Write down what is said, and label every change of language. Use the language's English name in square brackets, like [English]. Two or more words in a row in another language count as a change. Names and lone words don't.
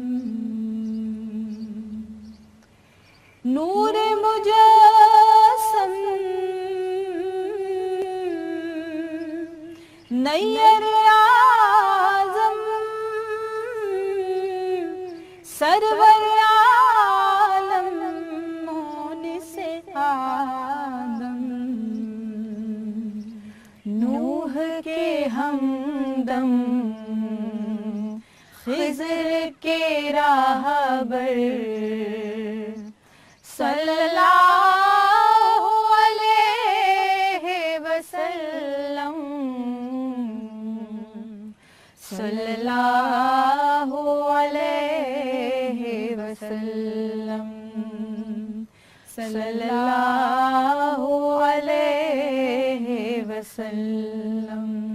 [Urdu] نور مجسم نیر اعظم سرور عالم مونس آدم. ستم خضر کے راہبر [Arabic] صلی اللہ علیہ وسلم صلی اللہ علیہ وسلم صلی اللہ علیہ وسلم